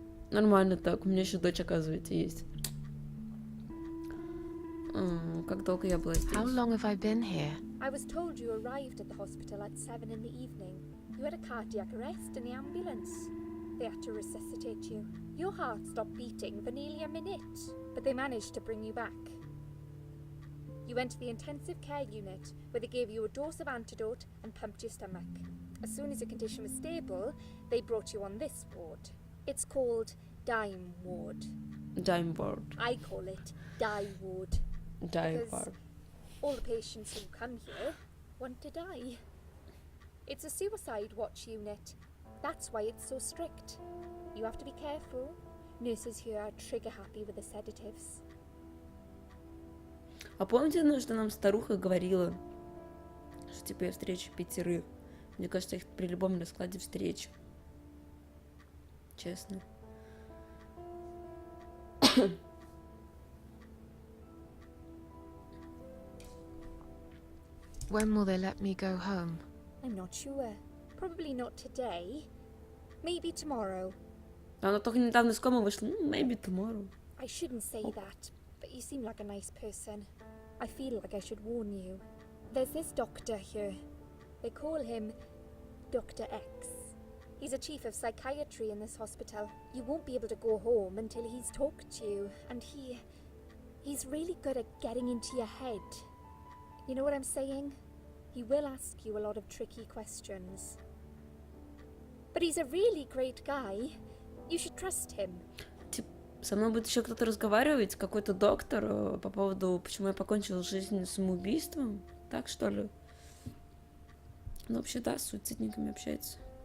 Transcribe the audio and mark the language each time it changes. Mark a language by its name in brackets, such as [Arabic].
[Russian] Нормально так, у меня еще дочь, оказывается, есть. Как долго я была здесь? [English] How long have I been here? I was told you arrived at the hospital at 7 in the evening. You had a cardiac arrest in the ambulance. They had to resuscitate you. Your heart stopped beating for nearly a minute, but they managed to bring you back. You went to the intensive care unit, where they gave you a dose of antidote and pumped your stomach. As soon as your condition was stable, they brought you on this ward. It's called Dime Ward. Dime ward. I call it Die Ward. Dime Because ward. all the patients who come here want to die. It's a suicide watch unit. That's why it's so strict. You have to be careful. Nurses here are trigger happy with the sedatives. [Russian] А помните, что нам старуха говорила, что типа я встречу 5? Мне кажется, их при любом раскладе встречу. Честно. [English] When will they let me go home? I'm not sure. Probably not today. Maybe tomorrow. [Russian] Она только недавно из комы вышла. [English] Maybe tomorrow. I shouldn't say that, but you seem like a nice person. I feel like I should warn you. There's this doctor here. They call him Dr. X. He's a chief of psychiatry in this hospital. You won't be able to go home until he's talked to you, and he's really good at getting into your head. You know what I'm saying? He will ask you a lot of tricky questions. But he's a really great guy. You should trust him. [Russian] Со мной будет еще кто-то разговаривать, какой-то доктор, по поводу, почему я покончила жизнь самоубийством. Так, что ли? Ну, вообще, да, с суицидниками общается.